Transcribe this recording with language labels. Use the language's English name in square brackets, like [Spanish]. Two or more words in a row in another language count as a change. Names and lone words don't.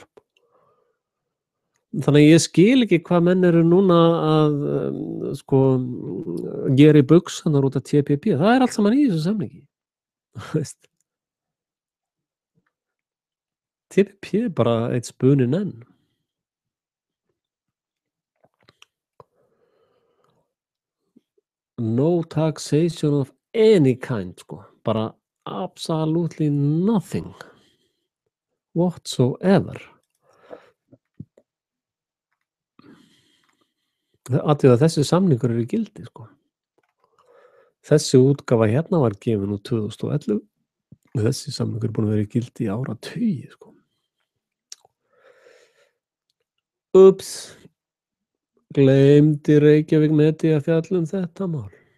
[Icelandic] Þannig að ég skil ekki hvað menn eru núna að sko gera í buxurnar út af TPP. Það allt saman í þessu samningi. TPP bara eitt spuninn enn. [English] No taxation of any kind, [Icelandic] sko. [English] Bara absolutely nothing whatsoever. [Icelandic] Athugið að þessi samningur í gildi, sko. Þessi útgáfa hérna var gefin út 2011 og þessi samningur er búinn að vera í gildi í áratugi, sko. Úps, gleymdi Reykjavík Media að fjalla þetta mál.